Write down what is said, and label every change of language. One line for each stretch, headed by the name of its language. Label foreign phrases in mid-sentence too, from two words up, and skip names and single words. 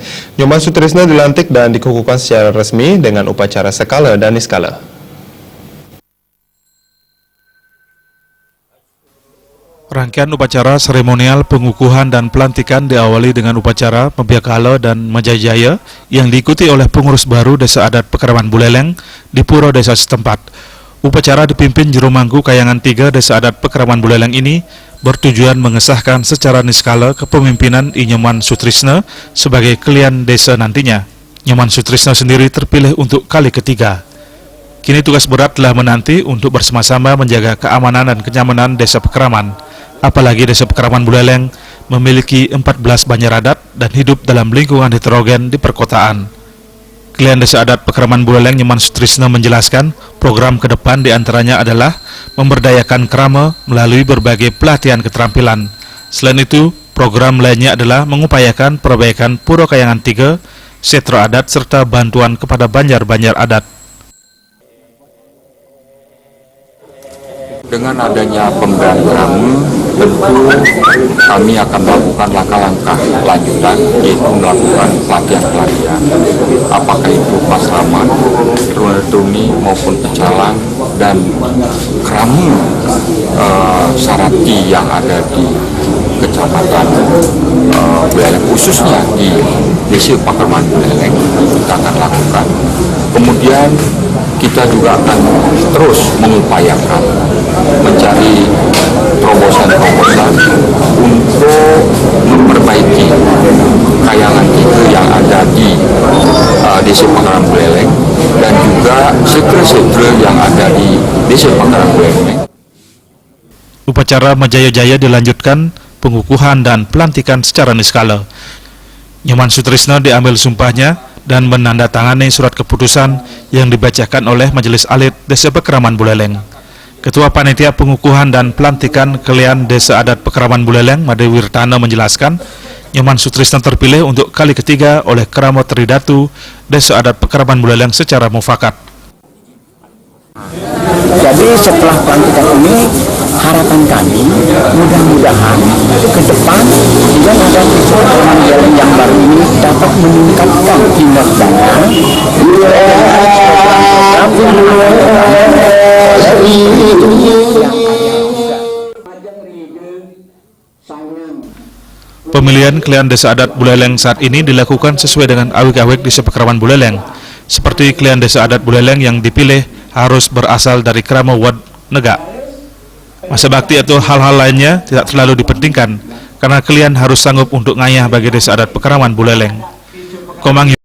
Indonesian: Nyoman Sutrisna dilantik dan dikukuhkan secara resmi dengan upacara sekala dan niskala. Rangkaian upacara seremonial pengukuhan dan pelantikan diawali dengan upacara Membiakala dan Majajaya yang diikuti oleh pengurus baru Desa Adat Pekraman Buleleng di Puro Desa setempat. Upacara dipimpin Juru Mangku Kayangan 3 Desa Adat Pekraman Buleleng ini bertujuan mengesahkan secara niskala kepemimpinan Nyoman Sutrisna sebagai Klian Desa nantinya. Nyoman Sutrisna sendiri terpilih untuk kali ketiga. Kini tugas berat telah menanti untuk bersama-sama menjaga keamanan dan kenyamanan Desa Pekraman. Apalagi Desa Pekraman Buleleng memiliki 14 banjar adat dan hidup dalam lingkungan heterogen di perkotaan. Klian Desa Adat Pekraman Buleleng Nyoman Sutrisna menjelaskan program ke depan diantaranya adalah memberdayakan Krama melalui berbagai pelatihan keterampilan. Selain itu, program lainnya adalah mengupayakan perbaikan Puro Kayangan 3, Setro Adat serta bantuan kepada banjar-banjar adat. Dengan adanya pemberian Krama, tentu kami akan melakukan langkah-langkah lanjutan, yaitu melakukan pelatihan-pelatihan, apakah itu pasraman, runetuni maupun pecalang, dan Krama Sarati yang ada di Kecamatan Buleleng, khususnya di Desa Pekraman Buleleng, kita akan lakukan. Kemudian kita juga akan terus mengupayakan mencari terobosan-terobosan untuk memperbaiki kayangan itu yang ada di Desa Pekraman Buleleng dan juga setre-setre yang ada di Desa Pekraman Buleleng. Upacara Majajaya dilanjutkan pengukuhan dan pelantikan secara niskala. Nyoman Sutrisna diambil sumpahnya dan menandatangani surat keputusan yang dibacakan oleh Majelis Alit Desa Pekraman Buleleng. Ketua Panitia Pengukuhan dan Pelantikan Klian Desa Adat Pekraman Buleleng, Made Wirtana menjelaskan, Nyoman Sutrisna terpilih untuk kali ketiga oleh Krama Tridatu Desa Adat Pekraman Buleleng secara mufakat. Jadi setelah pelantikan ini, harapan kami mudah-mudahan ke depan dengan ada Pekraman Buleleng yang baru ini dapat meningkatkan kinerjanya Pemilihan Klian Desa Adat Buleleng saat ini dilakukan sesuai dengan awik-awik Desa Pekraman Buleleng. Seperti Klian Desa Adat Buleleng yang dipilih harus berasal dari Krama Wad Negak. Masa bakti atau hal-hal lainnya tidak terlalu dipentingkan, karena Klian harus sanggup untuk ngayah bagi Desa Adat Pekraman Buleleng. Komang